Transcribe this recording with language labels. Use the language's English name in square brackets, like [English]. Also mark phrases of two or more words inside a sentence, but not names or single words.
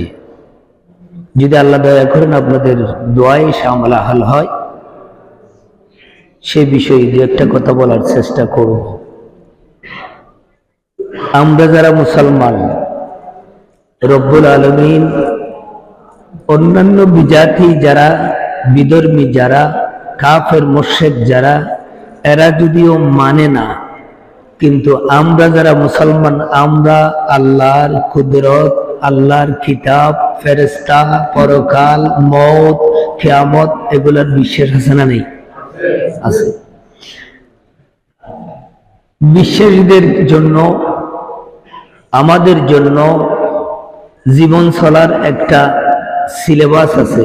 [Bangla] যদি আল্লাহ দয়া করেন আপনাদের দোয়ায় শামিল হাল হয় সেই বিষয়ে দু একটা কথা বলার চেষ্টা করব। আমরা যারা মুসলমান [Arabic] رب العالمين [Bangla] অন্যান্য বিজাতি যারা বিধর্মী যারা কাফের মুশরিক যারা এরা যদিও মানে না কিন্তু আমরা যারা মুসলমান আমরা আল্লাহর কুদরত আল্লাহর কিতাব, ফেরেশতা, পরকাল, মওত, কিয়ামত এগুলোর বিশ্বাস আছে না নেই? আছে। বিশ্বাসীদের জন্য, আমাদের জন্য জীবন চলার একটা সিলেবাস আছে।